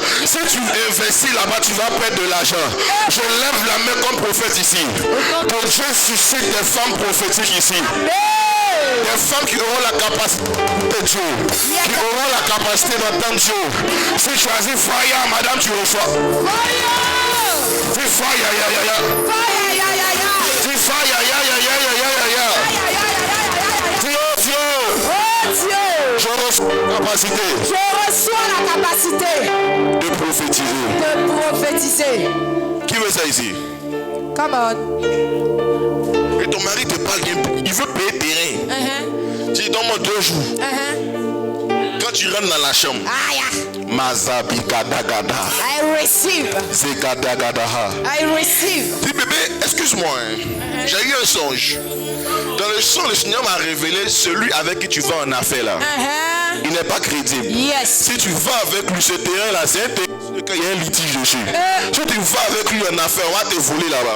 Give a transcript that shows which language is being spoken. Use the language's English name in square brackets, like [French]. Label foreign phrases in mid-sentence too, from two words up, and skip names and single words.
[French] Si tu investis là-bas, tu vas perdre de l'argent. Je lève la main comme prophète ici. Que Dieu suscite des femmes prophétiques ici. Des femmes qui auront la capacité de Dieu, qui auront la capacité d'entendre Dieu. Si tu as dit fire, madame, tu reçois. Dis fire, ya. Dis fire, ya. Dis oh Dieu. Je reçois la capacité. De prophétiser. Qui veut ça ici? [English] Come on. [French] Et ton mari te parle, il veut payer terrain. Tu dis, donne-moi 2 jours. Quand tu rentres dans la chambre, Mazabi Gadagada. [English] I receive. Zegadagadaha. I receive. [French] Dis bébé, excuse-moi, j'ai eu un songe. Dans le songe, le Seigneur m'a révélé celui avec qui tu vas en affaires là. Il n'est pas crédible. Yes. Si tu vas avec lui, ce terrain là, c'est un terrain qu'il y a un litige dessus. Si tu vas avec lui en affaires, on va te voler là-bas.